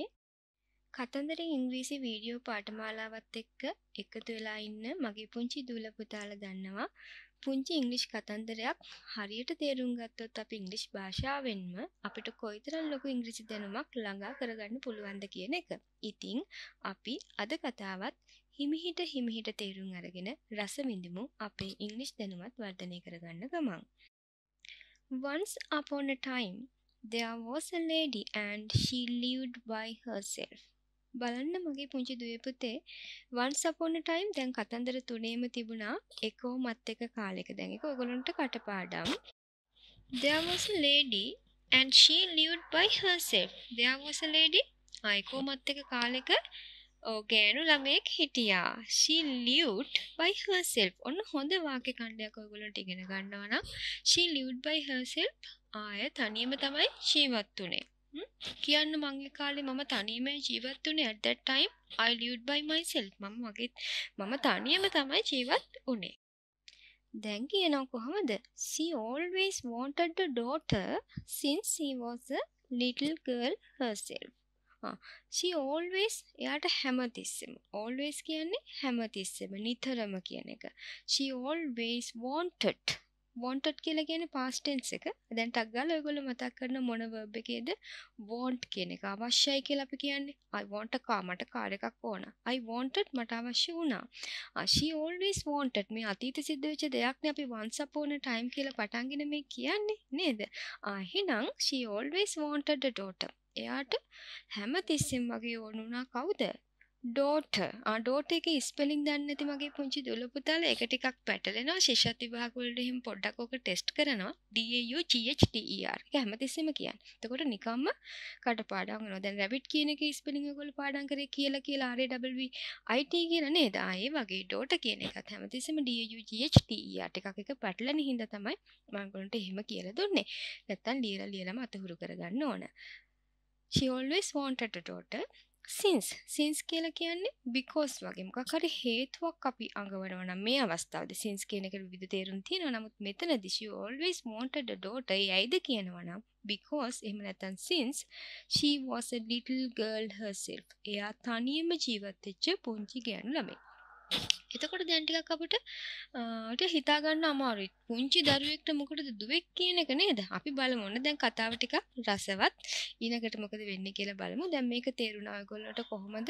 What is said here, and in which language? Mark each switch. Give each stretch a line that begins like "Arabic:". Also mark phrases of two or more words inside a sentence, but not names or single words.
Sinhala: කතන්දරෙන් ඉංග්‍රීසි වීඩියෝ පාඨමාලාවත් එක්ක එකතු වෙලා ඉන්න මගේ පුංචි දූල පුතාලා දන්නවා පුංචි ඉංග්‍රීසි කතන්දරයක් හරියට තේරුම් ගත්තොත් අපි ඉංග්‍රීසි භාෂාවෙන්ම අපිට කොයිතරම් ලොකු ඉංග්‍රීසි දැනුමක් ළඟා කරගන්න පුළුවන්ද කියන එක. ඉතින් අපි අද කතාවත් හිමිහිට තේරුම් අරගෙන රස විඳිමු අපේ ඉංග්‍රීසි දැනුමත් වර්ධනය කරගන්න ගමන්.
English: Once upon a time there was a lady and she lived by herself.
Sinhala: බලන්න මගේ පුංචි දුවේ පුතේ
English: once upon a time
Sinhala: දැන් කතන්දර තුනේම තිබුණා එකෝමත් එක කාලෙක. දැන් ඒක ඔයගොල්ලන්ට කටපාඩම්.
English: There was a lady and she lived by herself. There was a lady
Sinhala: එකෝමත් එක කාලෙක ගෑනු ළමයෙක් හිටියා.
English: She lived by herself.
Sinhala: ඔන්න හොඳ වාක්‍ය ඛණ්ඩයක් ඔයගොල්ලන්ට ඉගෙන ගන්නවා නම්
English: she lived by herself
Sinhala: ආය තනියම තමයි ජීවත් වුනේ. කියන්න මගේ කාලේ මම තනියම ජීවත් වුනේ
English: at that time I lived by myself.
Sinhala: මම තනියම තමයි ජීවත් වුනේ. දැන් කියනවා කොහමද?
English: She always wanted a daughter since she was a little girl herself. she always
Sinhala: එයාට හැමතිස්සෙම always කියන්නේ හැමතිස්සෙම නිතරම කියන එක.
English: she always wanted
Sinhala: කියලා කියන්නේ
English: past tense
Sinhala: එක. දැන් ටක් ගාලා ඔයගොල්ලෝ මතක් කරන මොන verb එකේද want කියන එක අවශ්‍යයි කියලා අපි කියන්නේ.
English: I want a car
Sinhala: මට කාර් එකක් ඕන.
English: I wanted
Sinhala: මට අවශ්‍ය වුණා.
English: she always wanted
Sinhala: මේ අතීත සිද්ධ වෙච්ච දෙයක් නේ අපි
English: once upon a time
Sinhala: කියලා පටන්ගෙන මේ කියන්නේ නේද? එහෙනම්
English: she always wanted a daughter.
Sinhala: එයාට හැමතිස්සෙම වගේ ඕන වුණා කවුද? daughter. daughter එකේ ස්පෙලිං දන්නේ නැති මගේ පුංචි දුල පුතාලා ඒක ටිකක් පැටලෙනවා. ශිෂ්‍යත් විභාග වලට එහෙම පොඩ්ඩක් ඔක ටෙස්ට් කරනවා. DAUGHTER. ඒක හැමතිස්සෙම කියන්නේ. එතකොට නිකම්ම කටපාඩම් වෙනවා. දැන් rabbit කියන එකේ ස්පෙලිං ඔයගොල්ලෝ පාඩම් කරේ කියලා RAWWIT කියලා නේද? ඒ වගේ daughter කියන එකත් හැමතිස්සෙම DAUGHTER ටිකක් එක පැටලෙන හින්දා තමයි මම ඔයගොල්ලන්ට එහෙම කියලා දුන්නේ. නැත්තම් ලියලාම අතහුරු කරගන්න ඕන.
English: She always wanted a daughter since
Sinhala: කියලා කියන්නේ because වගේ මොකක් හරි හේතුවක් අපි අඟවනවා නම් මේ අවස්ථාවේදී since කියන එකට විවිධ තේරුම් තියෙනවා. නමුත් මෙතනදී
English: she always wanted a daughter.
Sinhala: ඒ ඇයිද කියනවා නම්
English: because
Sinhala: එහෙම නැත්නම්
English: since she was a little girl herself.
Sinhala: එයා තනියම ජීවත් වෙච්ච පුංචි ගෑනු ළමෙක්. එතකොට දැන් ටිකක් අපිට හිතා ගන්න අමාරුයි. පුංචි දරුවෙක්ට මොකටද දුවෙක් කියන එක නේද? අපි බලමු. ඔන්න දැන් කතාව ටිකක් රසවත්. ඊළඟට මොකද වෙන්නේ කියලා බලමු. දැන් මේක තේරුණා ඔයගොල්ලන්ට කොහොමද?